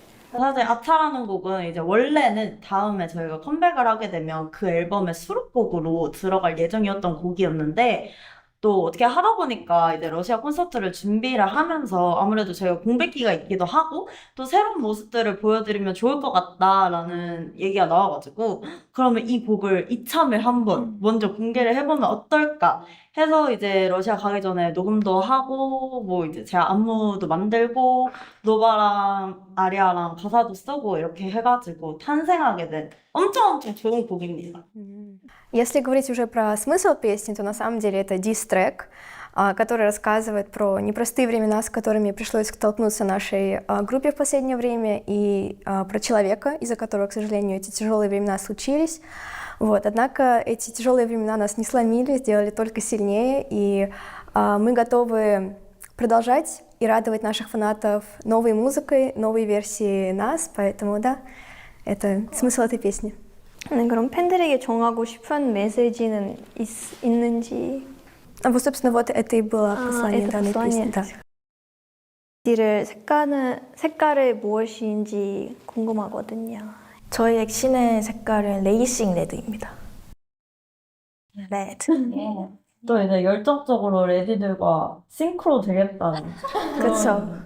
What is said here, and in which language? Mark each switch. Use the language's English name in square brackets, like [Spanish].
[Korean] 사실 아차라는 곡은 이제 원래는 다음에 저희가 컴백을 하게 되면 그 앨범의 수록곡으로 들어갈 예정이었던 곡이었는데 또 어떻게 하다 보니까 이제 러시아 콘서트를 준비를 하면서 아무래도 저희가 공백기가 있기도 하고 또 새로운 모습들을 보여드리면 좋을 것 같다라는 얘기가 나와가지고 그러면 이 곡을 이참에 한번 먼저 공개를 해보면 어떨까 해서 이제 러시아 가기 전에 녹음도 하고 뭐 이제 제가 안무도 만들고 노바랑 아리아랑 가사도 쓰고 이렇게 해가지고 탄생하게 된 엄청 좋은 곡입니다. [Russian] Если говорить уже про смысл песни, то на самом деле это дис-трек, который рассказывает про непростые времена, с которыми пришлось столкнуться нашей группе в последнее время, и про человека, из-за которого, к сожалению, эти тяжелые времена случились. Вот. Однако эти тяжелые времена нас не сломили, сделали только сильнее, и мы готовы продолжать и радовать наших фанатов новой музыкой, новой версией нас, поэтому да, это смысл этой песни. [Korean] 네, 그럼 팬들에게 전하고 싶은 메시지는 있는지? [Russian] Вот, собственно, вот это и было послание данной песни. Да. [Korean] 를 색깔이 무엇인지 궁금하거든요. 저희 엑신의 색깔은 레이싱 레드입니다. 레드. 또 이제 열정적으로 레디들과 싱크로 되겠다는 그쵸.